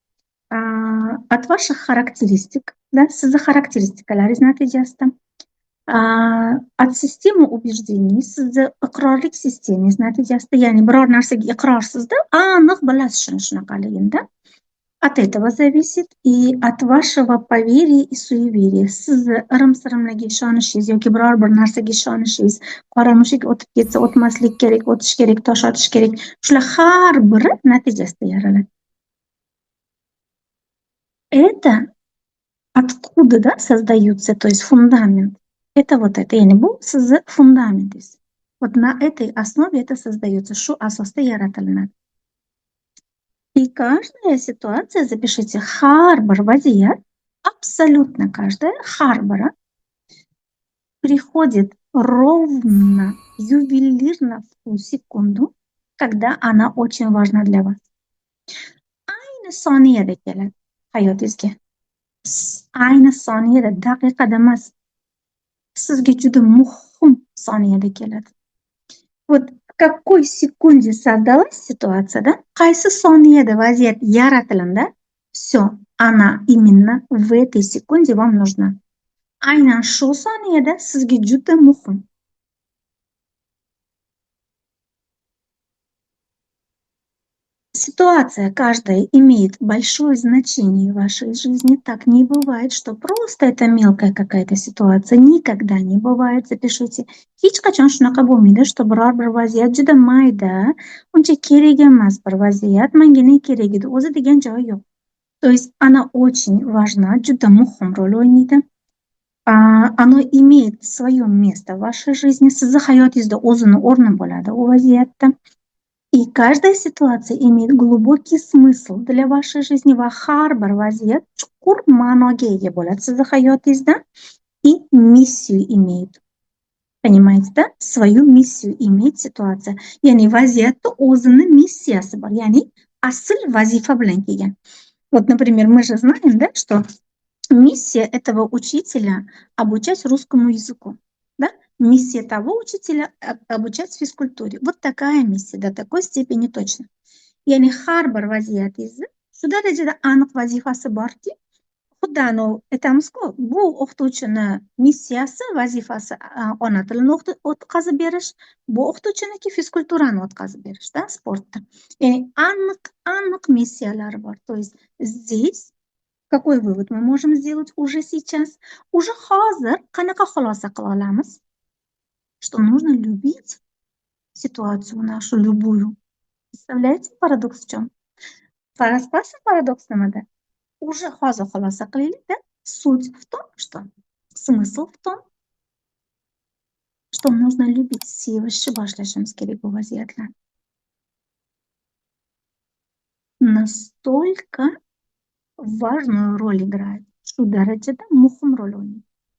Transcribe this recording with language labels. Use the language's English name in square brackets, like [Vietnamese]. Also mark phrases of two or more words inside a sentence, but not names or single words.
[Russian] От ваших характеристик, да, [Uzbek] sizni xarakteristikalaringiz natijasida. [Russian] От системы убеждений, [Uzbek] sizni iqrorlik sistemangiz natijasida, ya'ni biror narsaga iqrorsizda, aniq bilasiz shuni shunaqaligini. [Russian] От этого зависит и от вашего поверия и суеверия. [Uzbek] Sizni irim-sirimlarga ishonishingiz yoki biror bir narsaga ishonishingiz, qora mushuk o'tib ketsa o'tmaslik kerak, o'tish kerak, tosh otish kerak. Shular har biri natijasida yaraladi. [Russian] Это откуда, да, создаются, то есть фундамент. Это вот это, [Uzbek] ya'ni bu sizni fundamentingiz. [Russian] Вот на этой основе это создается, [Uzbek] shu asosda yaratilinadi. [Russian] И каждая ситуация, запишите, [Uzbek] har bir vaziyat, [Russian] абсолютно каждая, [Uzbek] har biri [Russian] приходит ровно, ювелирно в ту секунду, когда она очень важна для вас. [Uzbek] Ayni soniyada keladi hayotingizga. Ayni soniyada, daqiqada emas. Sizga juda muhim soniyada keladi. [Russian] Вот в какой секунде создалась ситуация, да? [Uzbek] Qaysi soniyada vaziyat yaratilindi, [Russian] все, она именно в этой секунде вам нужна. [Uzbek] Aynan shu soniyada sizga juda muhim. [Russian] ситуация каждая имеет большое значение в вашей жизни. Так не бывает, что просто это mелкая какая-то ситуация. Никогда не бывает. Запишите. [Uzbek] Hech qachon shunaqa bo'lmaydi, что biror bir vaziyat juda mayda, uncha kerak emas bir vaziyat, manga kerak edi o'zi degan joyi yo'q. [Russian] То есть она очень важна, [Uzbek] juda muhim rol o'ynaydi. [Russian] Оно имеет свое место в вашей жизни. [Uzbek] Sizni hayotingizda o'zini o'rni bo'ladi u vaziyatda. [Russian] И каждая ситуация имеет глубокий смысл для вашей жизни [Uzbek] va har bir vaziyat chuqur ma'noga ega bo'ladi sizni hayotingizda [Russian] и миссию имеет. Понимаете, да? Свою миссию имеет ситуация. [Uzbek] Ya'ni vaziyatda o'zini missiyasi bor. Ya'ni asl vazifa bilan kelgan. [Russian] Вот, например, мы же знаем, да, что миссия этого учителя обучать русскому языку. Да? Миссия того учителя обучать физкультуре. Вот такая миссия, до такой степени точно. [Uzbek] Ya'ni har bir vaziyatingizni shu darajada aniq vazifasi borki, xuddi aytamizku, bu o'qituvchini missiyasi, vazifasi ona tilini o'tkazib berish, bu o'qituvchiniki fizkulturani o'tkazib berishda, sportda. Ya'ni aniq missiyalari bor. [Russian] То есть здесь какой вывод мы можем сделать уже сейчас? [Uzbek] Уже hozir qanaqa xulosa qila olamiz? [Russian] Что нужно любить ситуацию нашу любую. Представляете, парадокс в чем? Распался парадокс [Uzbek] nimada? Уже hozir xulosa qilaylik, [Russian] да? Суть в том, что смысл в том, что нужно любить [Uzbek] sevishni boshlashimiz kerak bu vaziyatlarni. [Russian] Настолько важную роль играет, [Uzbek] shu darajada muhim rol o'ynaydi.